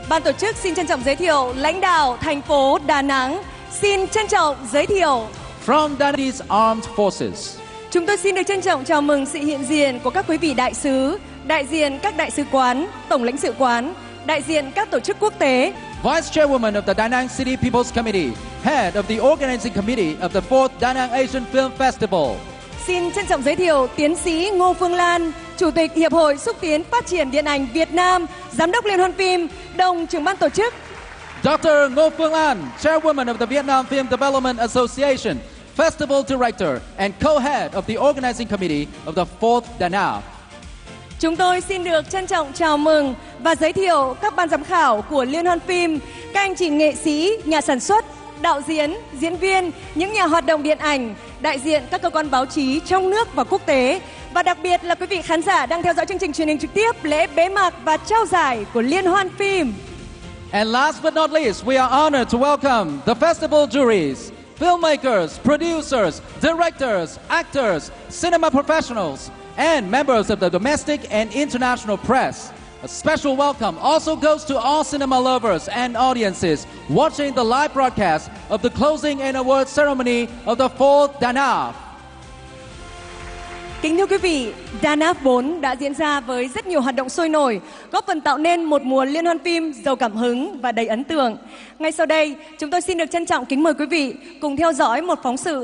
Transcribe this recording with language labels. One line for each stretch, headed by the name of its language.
Vietnamese: Ban tổ chức xin trân trọng giới thiệu lãnh đạo thành phố Đà Nẵng, xin trân trọng giới thiệu
English: from Đà Nẵng's armed forces.
Vietnamese: Chúng tôi xin được trân trọng chào mừng sự hiện diện của các quý vị đại sứ, đại diện các đại sứ quán, tổng lãnh sự quán, đại diện các tổ chức quốc tế.
English: Vice Chairwoman of the Da Nang City People's Committee, Head of the Organizing Committee of the 4th Da Nang Asian Film Festival.
Vietnamese: Xin trân trọng giới thiệu Tiến sĩ Ngô Phương Lan, Chủ tịch Hiệp hội Xúc tiến Phát triển Điện ảnh Việt Nam, Giám đốc Liên hoan phim, đồng trưởng ban tổ chức.
English: Dr. Ngô Phương Lan, Chairwoman of the Vietnam Film Development Association, Festival Director and Co-Head of the Organizing Committee of the 4th Da Nang.
Vietnamese: Chúng tôi xin được trân trọng chào mừng và giới thiệu các ban giám khảo của Liên hoan phim, các anh chị nghệ sĩ, nhà sản xuất, đạo diễn, diễn viên, những nhà hoạt động điện ảnh, đại diện các cơ quan báo chí trong nước và quốc tế, và đặc biệt là quý vị khán giả đang theo dõi chương trình truyền hình trực tiếp lễ bế mạc và trao giải của Liên hoan phim.
English: And last but not least, we are honored to welcome the festival juries, filmmakers, producers, directors, actors, cinema professionals, and members of the domestic and international press. A special welcome also goes to all cinema lovers and audiences watching the live broadcast of the closing and awards ceremony of the 4th Da Nang.
Vietnamese: Kính thưa quý vị, Da Nang 4 đã diễn ra với rất nhiều hoạt động sôi nổi, góp phần tạo nên một mùa liên hoan phim giàu cảm hứng và đầy ấn tượng. Ngay sau đây, chúng tôi xin được trân trọng kính mời quý vị cùng theo dõi một phóng sự